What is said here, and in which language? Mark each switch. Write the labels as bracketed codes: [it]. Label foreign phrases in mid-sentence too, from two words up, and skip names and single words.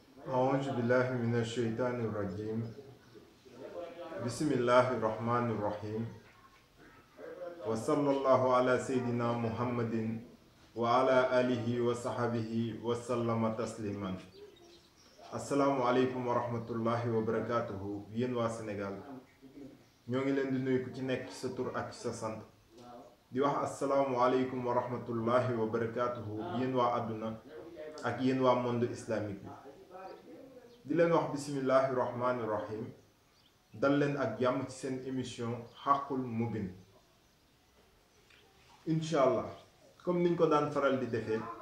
[ar] أعوذ بالله من الشيطان الرجيم بسم الله الرحمن الرحيم وصلى الله على سيدنا محمد وعلى آله وصحبه وسلم تسليما السلام عليكم ورحمة الله وبركاته [wo] yéen waa Sénégal ñoo ngi leen di nuyu ku ci nekk ci sa tur ak ci sa sant di wax [ar] السلام عليكم ورحمة الله وبركاته [wo] yéen waa àdduna ak yéen waa [fr] monde islamique [wo] bi di leen wax [ar] بسم الله الرحمن الرحيم [wo] dal leen ak jàmm ci seen émission [ar] الحق المبين إن شاء الله [wo] comme niñ ko daan faral di defee